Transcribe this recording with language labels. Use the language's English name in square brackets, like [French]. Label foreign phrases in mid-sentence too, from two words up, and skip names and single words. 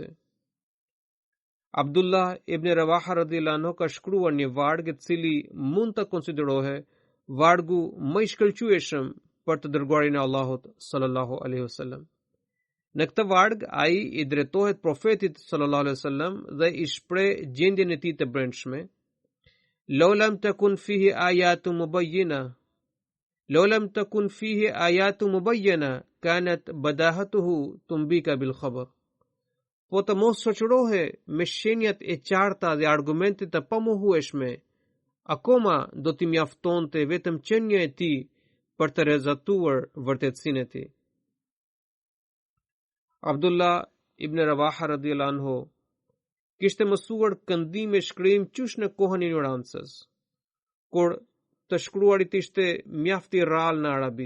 [Albanian] Abdullah ibn Rawaha [Arabic] رضي الله عنه [Albanian] ka shkruar një varg i cili mund të konsiderohet vargu më i shkëlqyeshëm për të dërguarin e Allahut [Arabic] صلى الله عليه وسلم. [Albanian] Në këtë varg ai i drejtohet profetit [Arabic] صلى الله عليه وسلم [Albanian] dhe i shpreh gjendjen e tij të brendshme. [Arabic] لو لم تكن فيه آيات مبينة كانت بديهته تنبيك بالخبر. [Albanian] Po të mos shoqërohe me shenjat e qarta dhe argumentet të pamohueshme, akoma do t'i mjaftonte vetëm qenia e tij për të rezatuar vërtetësinë e tij. Abdullah ibn Rawaha [Arabic] رضي الله عنه [Albanian] kishte mësuar këndim e shkrim qysh në kohën e ignorancës, kur të shkruarit ishte mjaft i rrallë në arabi.